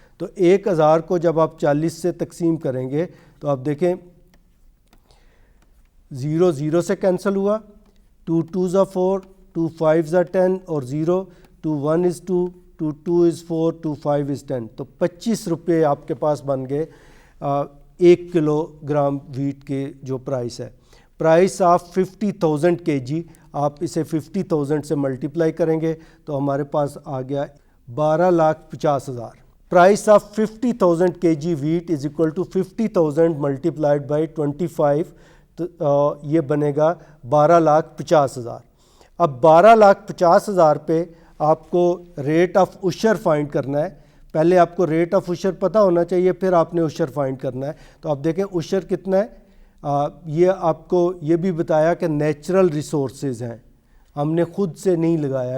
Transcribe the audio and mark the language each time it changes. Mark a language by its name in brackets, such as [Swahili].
[Urdu] تو 1,000 کو جب آپ 40 سے تقسیم کریں گے تو آپ دیکھیں 0 0 سے کینسل ہوا, [English] 2 2s are 4, 2 5s are 10 [Urdu] اور 0, 2 1 is 2, 2 2 is 4, 2 5 is 10. تو 25 روپے آپ کے پاس بن گئے 1 کلو گرام ویٹ کے جو پرائس ہے. [English] price of 50,000 kg, [Urdu] آپ اسے 50,000 سے ملٹیپلائی کریں گے تو ہمارے پاس آ گیا 12,50,000. [English] price of 50,000 kg wheat is equal to 50,000 multiplied by 25 [Urdu] تو یہ بنے گا 12,50,000. اب 12,50,000 پہ آپ کو ریٹ آف عشر فائنڈ کرنا ہے. پہلے آپ کو ریٹ آف عشر پتہ ہونا چاہیے, پھر آپ نے عشر فائنڈ کرنا ہے. تو آپ دیکھیں عشر کتنا ہے. یہ آپ کو یہ بھی بتایا کہ نیچرل ریسورسز ہیں, ہم نے خود سے نہیں لگایا.